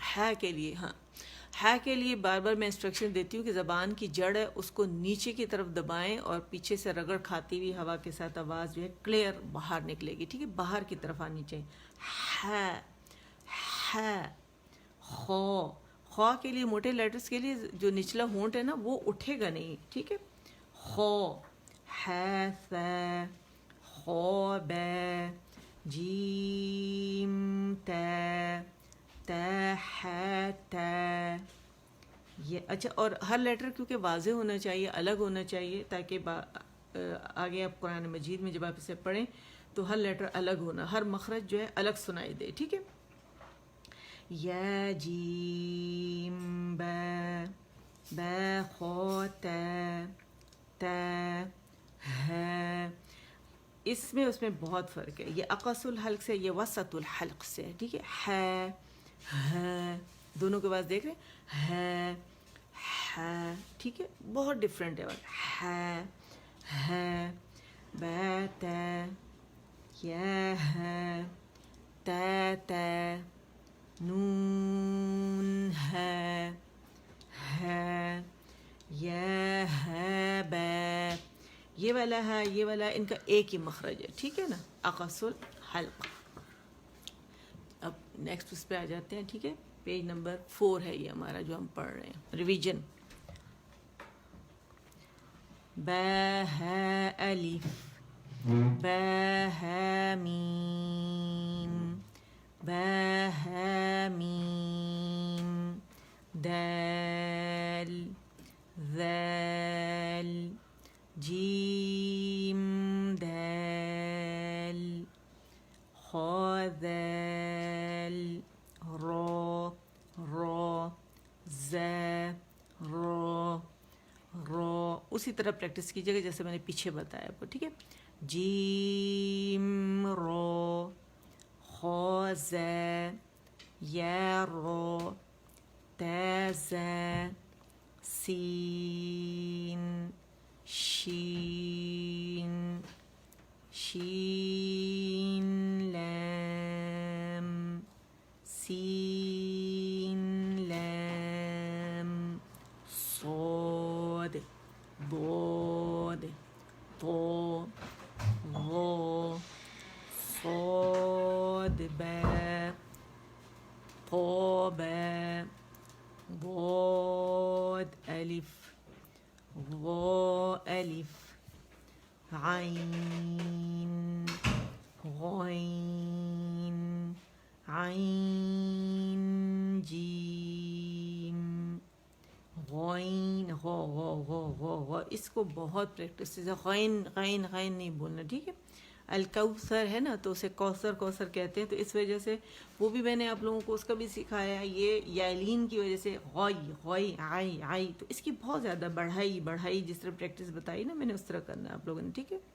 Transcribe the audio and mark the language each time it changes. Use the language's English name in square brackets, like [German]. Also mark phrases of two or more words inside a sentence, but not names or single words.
[Urdu] ہا کے لیے، ہاں ہا کے لیے بار بار میں انسٹرکشن دیتی ہوں کہ زبان کی جڑ ہے اس کو نیچے کی طرف دبائیں اور پیچھے سے رگڑ کھاتی ہوئی ہوا کے ساتھ آواز جو ہے کلیئر باہر نکلے گی، ٹھیک ہے، باہر کی طرف آنی چاہیے. [Arabic] ہا ہا. [Urdu] خو، خو کے لیے موٹے لیٹرز کے لیے جو نچلا ہونٹ ہے نا وہ اٹھے گا نہیں، ٹھیک ہے. [Arabic] خو، ح ث، خو ب، جیم ت، ت ح ت. [Urdu] یہ اچھا، اور ہر لیٹر کیونکہ واضح ہونا چاہیے، الگ ہونا چاہیے، تاکہ آگے آپ قرآن مجید میں جب آپ اسے پڑھیں تو ہر لیٹر الگ ہونا، ہر مخرج جو ہے الگ سنائی دے، ٹھیک ہے. [Arabic] یا جیم ب، ب خو ت، ت ہ. [Urdu] اس میں بہت فرق ہے، یہ [Arabic] اقص الحلق [Urdu] سے، یہ [Arabic] وسط الحلق [Urdu] سے، ٹھیک ہے. ہ ہ دونوں کے بعد دیکھ رہے ہیں، ہ ٹھیک ہے، بہت ڈفرینٹ ہے. [Arabic] ہ ہ ب ت، یا ہ ت ت، نون ہے، ہے، یا ہے ب. [Urdu] یہ والا ہے، یہ والا ان کا ایک ہی مخرج ہے، ٹھیک ہے نا، [Arabic] اقص الحلق. [Urdu] اب نیکسٹ اس پہ آ جاتے ہیں، ٹھیک ہے. [English] page number [Urdu] 4 ہے یہ ہمارا جو ہم پڑھ رہے ہیں، ریویژن. [Arabic] ب ہے الف، ب ہے میم، ب ہے میم، دال، ذال، جیم دال، خا ذال، را، را، ز، را، را. [Urdu] اسی طرح پریکٹس کیجیے گا جیسے میں نے پیچھے بتایا آپ کو، ٹھیک ہے. [Arabic] جیم را، خا ز، یا را، ت ز، سین، شین، شین لام، سین لام، صاد، ضاد، طا، ظا، صاد با، طا با، ضاد الف، ظا الف، عین، غین، عین جیم، غین، غا غا غا غا غا. [Urdu] اس کو بہت پریکٹس سے، غین غین غین نہیں بولنا، ٹھیک ہے. الکوثر ہے نا تو اسے کوثر کوثر کہتے ہیں، تو اس وجہ سے وہ بھی میں نے آپ لوگوں کو اس کا بھی سکھایا ہے. یہ یالین کی وجہ سے غوئی غوئی آئی آئی، تو اس کی بہت زیادہ بڑھائی بڑھائی، جس طرح پریکٹس بتائی نا میں نے اس طرح کرنا ہے آپ لوگوں نے، ٹھیک ہے.